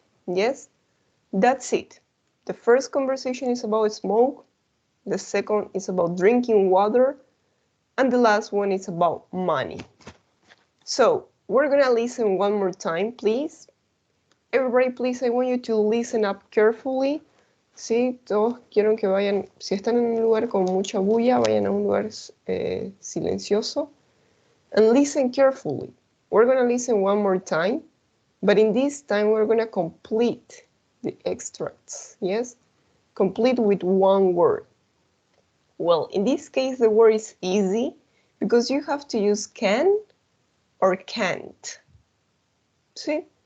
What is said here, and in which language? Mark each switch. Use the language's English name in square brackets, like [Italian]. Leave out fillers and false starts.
[English] Yes, that's it. The first conversation is about smoke. The second is about drinking water. And the last one is about money. So we're going to listen one more time, please. Everybody, please, I want you to listen up carefully. [Spanish] Sí, todos quiero que vayan, si están en un lugar con mucha bulla, vayan a un lugar silencioso. [English] And listen carefully. We're going to listen one more time, but in this time we're going to complete the extracts, yes? Complete with one word. Well, in this case the word is easy because you have to use can or can't. ¿Sí?